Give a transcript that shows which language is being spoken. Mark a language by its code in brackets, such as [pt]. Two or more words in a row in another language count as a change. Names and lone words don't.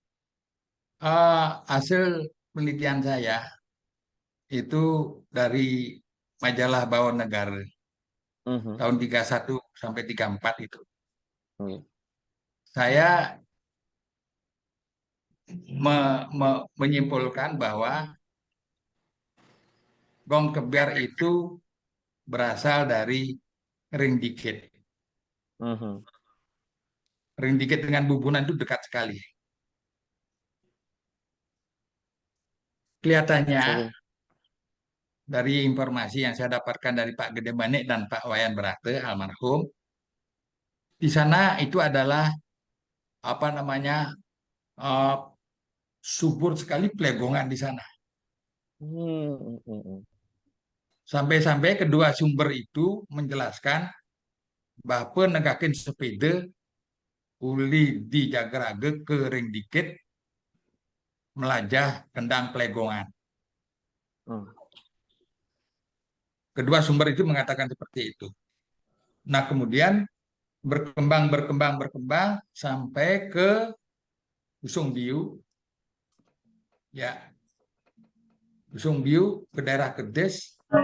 [id] Hasil penelitian saya itu dari majalah Bawon Negara Mhm. tahun 31 sampai 34 itu. Iya. Saya menyimpulkan bahwa gong kebiar itu berasal dari ring dikit. Mhm. Ring dikit dengan bubunan itu dekat sekali. kelihatannya Sebelum. dari informasi yang saya dapatkan dari Pak Gede Banik dan Pak Wayan Berate almarhum, di sana itu adalah apa namanya eh, subur sekali plegongan di sana. Hmm. Sampai-sampai kedua sumber itu menjelaskan bahwa [ban] negakin sepeda uli di Jagrage kering dikit melajah kendang plegongan. Hmm. [id] Kedua sumber itu mengatakan seperti itu. Nah, kemudian berkembang sampai ke Usung Biu, ya, Usung Biu ke daerah Kedes.